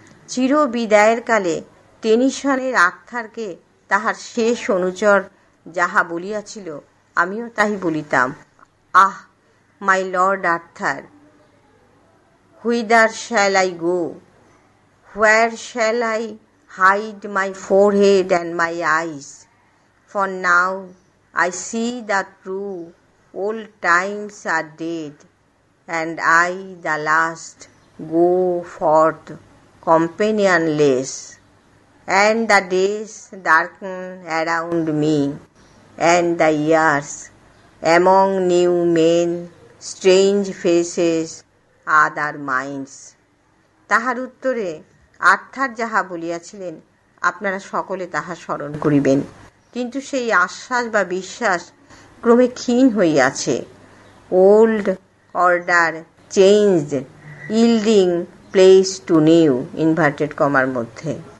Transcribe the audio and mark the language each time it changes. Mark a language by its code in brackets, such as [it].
[bn] চির বিদায়ের কালে টেনিসনের আর্থারকে তাহার শেষ অনুচর যাহা বলিয়াছিল, আমিও তাই বলিতাম। [en] Ah, my lord Arthur, whither shall I go? Where shall I hide my forehead and my eyes? For now I see the true old times are dead, and I, the last, go forth companionless, and the days darken around me, and the years, among new men, strange faces, other minds. [bn] তাহার উত্তরে Arthur যাহা বলিয়াছিলেন, আপনারা সকলে তাহা স্মরণ করিবেন। কিন্তু সেই আশ্বাস বা বিশ্বাস ক্রমে ক্ষীণ হইয়াছে। [en] old order changed, yielding place to new [bn] inverted কমার মধ্যে।